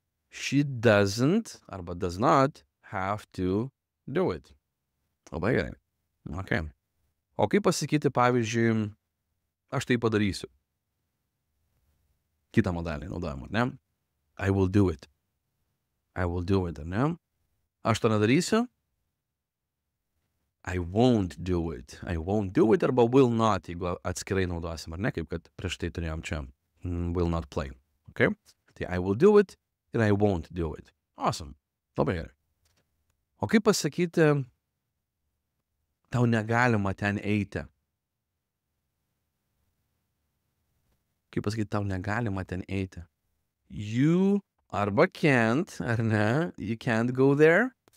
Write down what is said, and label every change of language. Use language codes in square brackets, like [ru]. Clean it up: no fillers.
[en] She doesn't, [lt] arba [en] does not, have to do it. [lt] Labai gerai. Ok. O kaip pasakyti, pavyzdžiui, aš tai padarysiu. Kitą modalį naudojam, ar ne? [en] I will do it. I will do it, [lt] ar ne? Aš to nedarysiu. [en] I won't do it. I won't do it [lt] arba [en] will not, [lt] jeigu atskirai naudosim, ar ne? Kaip kad prieš tai turėjom čia [en] will not play. Ok? [lt] Tai [en] I will do it [lt] ir [en] I won't do it. Awesome. [lt] Labai gerai. O kaip pasakyti, tau negalima ten eiti? Kaip pasakyti, tau negalima ten eiti? [en] You [lt] arba [en] can't, [lt] ar ne? [en] You can't go there.